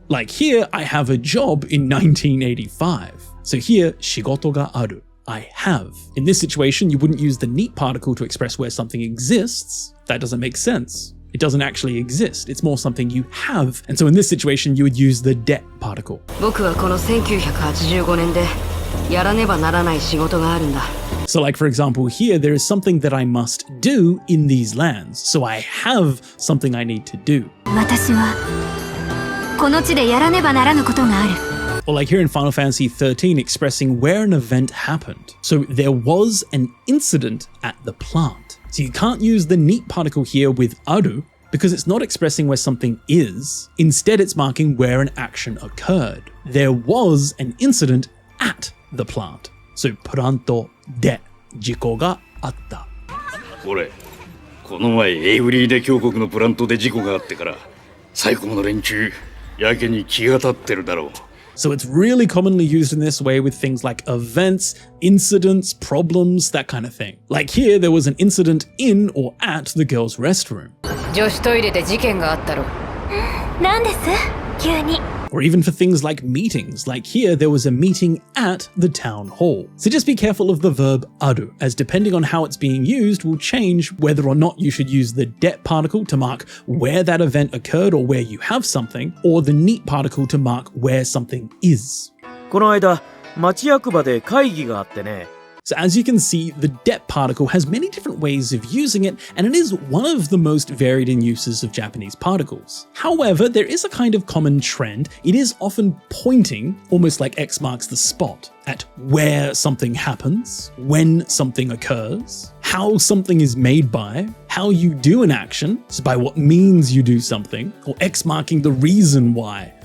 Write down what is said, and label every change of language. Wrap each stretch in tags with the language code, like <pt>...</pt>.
<en>Like here, I have a job in 1985. So here,</en> <ja>shigoto ga aru.</ja> <en>I have. In this situation, you wouldn't use the neat particle to express where something exists. That doesn't make sense. It doesn't actually exist. It's more something you have. And so in this situation, you would use the det particle.</en> <ja>僕はこの1985年でやらねばならない仕事があるんだ。</ja> <en>So like for example here, there is something that I must do in these lands. So I have something I need to do.</en> <ja>私はこの地でやらねばならぬことがある。</ja> <en>Or like here in Final Fantasy XIII, expressing where an event happened. So there was an incident at the plant. So you can't use the neat particle here with aru because it's not expressing where something is. Instead, it's marking where an action occurred. There was an incident at the plant.</en> <ja>So pranto de jiko ga atta. これ、この前エイブリーデ峡谷のプラントで事故があってから、最高の連中、やけに気が立ってるだろう。</ja> <en>So it's really commonly used in this way with things like events, incidents, problems, that kind of thing. Like here, there was an incident in or at the girls' restroom.</en> <ja>女子トイレで事件があったろ。なんです？急に。</ja> <en>Or even for things like meetings. Like here, there was a meeting at the town hall. So just be careful of the verb aru, as depending on how it's being used will change whether or not you should use the det particle to mark where that event occurred or where you have something, or the neat particle to mark where something is.</en> <ja>この間、町役場で会議があってね。</ja> <en>So as you can see, the det particle has many different ways of using it, and it is one of the most varied in uses of Japanese particles. However, there is a kind of common trend. It is often pointing, almost like X marks the spot, at where something happens, when something occurs, how something is made by, how you do an action, so by what means you do something, or X marking the reason why</en>